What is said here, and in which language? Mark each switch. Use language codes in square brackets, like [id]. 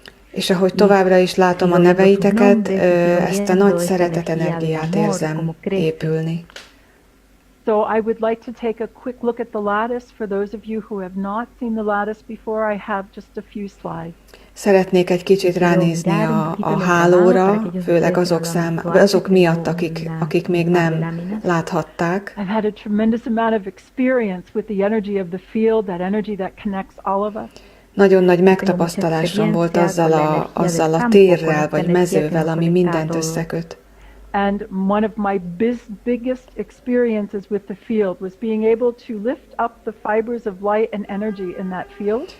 [hu] És ahogy továbbra is látom a neveiteket, ezt a nagy szeretet energiát érzem épülni. [en] So I would like to take a quick look at the lattice. For those of you who have not seen the lattice before, I have just a few slides. [hu] Szeretnék egy kicsit ránézni a hálóra, főleg azok miatt, akik még nem láthatták. [en] I've had a tremendous amount of experience with the energy of the field, that energy that connects all of us. [hu] Nagyon nagy megtapasztalásom volt azzal a térrel vagy mezővel, ami mindent összeköt. [en] And one of my biggest experiences with the field was being able to lift up the fibers of light and energy in that field.